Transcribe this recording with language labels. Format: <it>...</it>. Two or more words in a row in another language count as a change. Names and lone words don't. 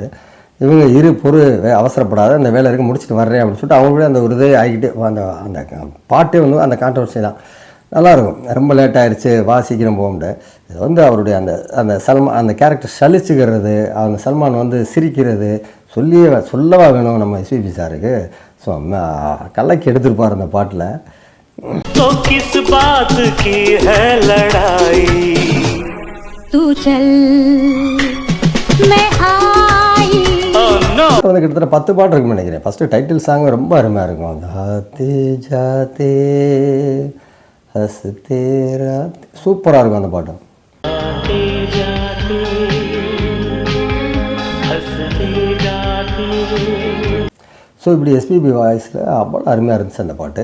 <ta>இவங்க அவசரப்படாத அந்த வேலை இருக்கு முடிச்சுட்டு வர்றேன் அப்படின்னு சொல்லிட்டு அவங்களே அந்த ஒரு இதே ஆகிக்கிட்டு அந்த பாட்டே வந்து அந்த கான்ட்ரவர்சி தான் நல்லாயிருக்கும். ரொம்ப லேட் ஆகிடுச்சு சீக்கிரம் போக முடியாது. இது வந்து அவருடைய அந்த சல்மான் அந்த கேரக்டர் சலிச்சுக்கிறது, அந்த சல்மான் வந்து சிரிக்கிறது சொல்லவா வேணும் நம்ம எஸ்பிபி சாருக்கு. ஸோ கலைக்கு எடுத்துருப்பார் அந்த பாட்டில்.</ta> <hi>तो किस बात की है लड़ाई तू चल मैं आई.</hi> <ta>வந்து கிட்டத்தட்ட 10 பாட்டு இருக்குன்னு நினைக்கிறேன். ஃபஸ்ட்டு</ta> <en>title song</en> <ta>ரொம்ப அருமையாக இருக்கும். ஆத்தே ஜாத்தே ஹஸ்தே ராத்தே சூப்பராக இருக்கும் அந்த பாட்டு. ஸோ இப்படி எஸ்பிபி வாய்ஸில் அவ்வளோ அருமையாக இருந்துச்சு அந்த பாட்டு.</ta>